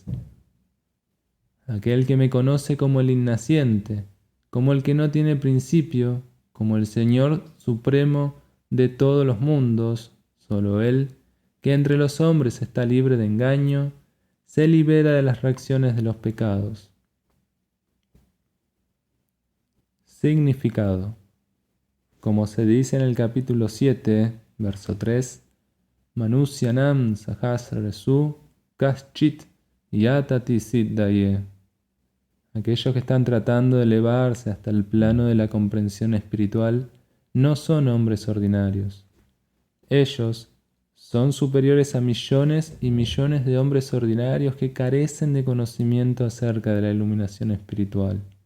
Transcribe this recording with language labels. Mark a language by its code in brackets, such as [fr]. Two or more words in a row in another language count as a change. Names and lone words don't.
[es] Aquel que me conoce como el innaciente, como el que no tiene principio, como el Señor Supremo de todos los mundos, solo Él, que entre los hombres está libre de engaño, se libera de las reacciones de los pecados. Significado. Como se dice en el capítulo 7, verso 3, [sa] Manusyanam sahasraresu kaschit yatati siddhaye. [es] Aquellos que están tratando de elevarse hasta el plano de la comprensión espiritual no son hombres ordinarios. Ellos son superiores a millones y millones de hombres ordinarios que carecen de conocimiento acerca de la iluminación espiritual.